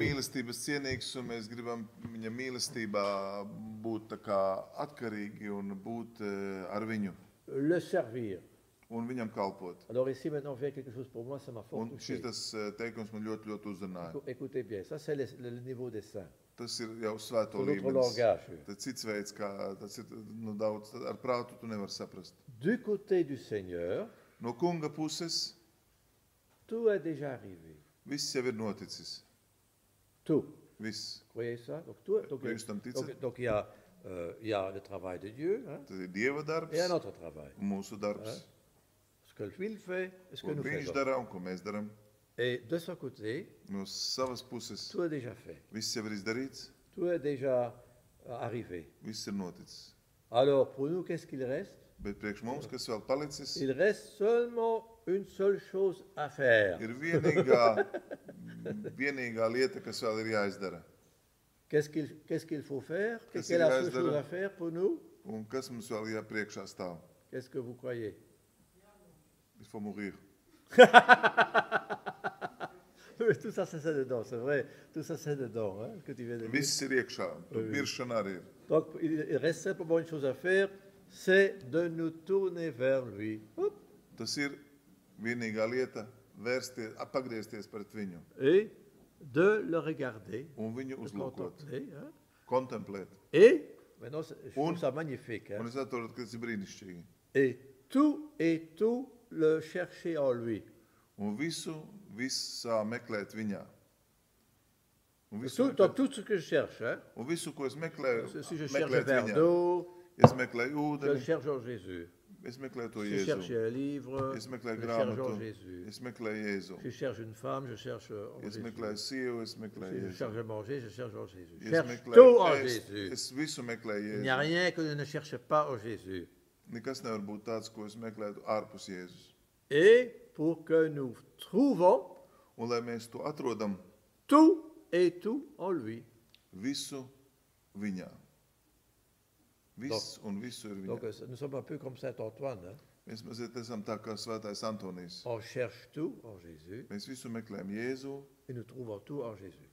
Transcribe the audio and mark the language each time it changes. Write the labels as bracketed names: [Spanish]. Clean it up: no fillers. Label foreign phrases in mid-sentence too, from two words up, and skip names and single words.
[French] lui. [Latvian] mīlestības cienīgs, un mēs gribam viņa mīlestībā būt tā kā atkarīgi un būt ar viņu [French] Le servir. [Latvian] un viņam kalpot. [French] Alors ici, maintenant, vient quelque chose pour moi, ça m'a fort [Latvian] Un [French] touché. [Latvian] šis teikums man ļoti, ļoti uzrunāja. [French] Écoutez bien, ça c'est le niveau des saints. [Latvian] Tas ir jau svēto [French] C'est notre [Latvian] līmenis. [French] langage. [Latvian] Tas cits veids, kā tas ir daudz, ar prātu tu nevar saprast. [French] Du côté du Seigneur, [Latvian] No kunga puses [French] tout est déjà arrivé. [Latvian] viss jau ir noticis. [French] Tout. [Latvian] Viss. [French] Vous voyez ça? Donc, tout, [Latvian] Vai jūs tam ticat? [French] donc, il y a le travail de Dieu, hein, [Latvian] Tas ir Dieva darbs, [French] et un autre travail. [Latvian] un mūsu darbs. [French] Ce que lui il fait, et ce [Latvian] Ko [French] que nous [Latvian] viņš [French] faisons. [Latvian] dara un ko mēs darām. [French] Et de son côté, [Latvian] No savas puses [French] tout est déjà fait. [Latvian] viss jau ir izdarīts, [French] Tout est déjà arrivé. [Latvian] viss ir noticis. [French] Alors, pour nous, qu'est-ce qu'il reste? [Latvian] Bet priekš mums, kas vēl palicis, [French] Il reste seulement une seule chose à faire. [Latvian] ir vienīgā vienīgā lieta, kas vēl ir jāizdara. [French] Qu'est-ce qu'il faut faire? Qu'est-ce Quelle est la qu'il seule reste chose de- à faire pour nous? [Latvian] Un kas mums vēl jāpriekšā stāv? [French] Qu'est-ce que vous croyez? Il faut mourir. Tout ça, c'est dedans, c'est vrai. Tout ça, c'est dedans, hein, ce que tu viens de dire. [Latvian] Viss ir iekšā, tur miršana arī ir. [French] Donc, il reste simplement une chose à faire, c'est de nous tourner vers lui. Hop. [Latvian] Tas ir vienīgā lieta vērsties, pagriezties pret viņu [French] Et de le regarder, [Latvian] un viņu [French] de [Latvian] uzlūkot, [French] contempler. Hein. [Latvian] kontemplēt. [French] Et, maintenant, je trouve ça magnifique. Hein. [Latvian] Un es atrodu, ka tas ir brīnišķīgi. [French] Et tout le chercher en lui. [Latvian] Un visā meklēt viņā. Un [French] Donc, tout ce que je cherche, hein, [Latvian] un visu, ko es meklēju, [French] si je cherche un [Latvian] meklēt [French] verre [Latvian] viņā. [French] d'eau, [Latvian] Es meklēju [French] je le [Latvian] ūdeni, [French] cherche en Jésus. [Latvian] es meklēju to [French] Si je cherche [Latvian] Jēzu. [French] un livre, [Latvian] Es [French] je [Latvian] meklēju [French] le cherche en [Latvian] grāmatu, [French] Jésus. [Latvian] es meklēju Jēzu. [French] Si je cherche une femme, je cherche en [Latvian] Es [French] Jésus. [Latvian] meklēju sievu, es meklēju [French] Si je [Latvian] Jēzu. [French] cherche à manger, je cherche en Jésus. Je [Latvian] Es [French] cherche [Latvian] meklēju [French] tout en [Latvian] ēst, [French] Jésus. [Latvian] es visu meklēju [French] Il n'y a [Latvian] Jēzu. [French] rien que je ne cherche pas en Jésus. [Latvian] Nekas nevar būt tāds, ko es meklētu ārpus Jēzus. [French] Et pour que nous trouvons [Latvian] Un lai mēs to atrodam [French] tout et tout en lui. [Latvian] visu viņā. Viss un visu ir [French] Donc [Latvian] viņā. [French] nous sommes un peu comme Saint Antoine. Hein. [Latvian] Mēs mazliet esam tā kā svētais Antonijs. [French] On cherche tout en Jésus [Latvian] Mēs visu meklējam Jēzu, [French] et nous trouvons tout en Jésus.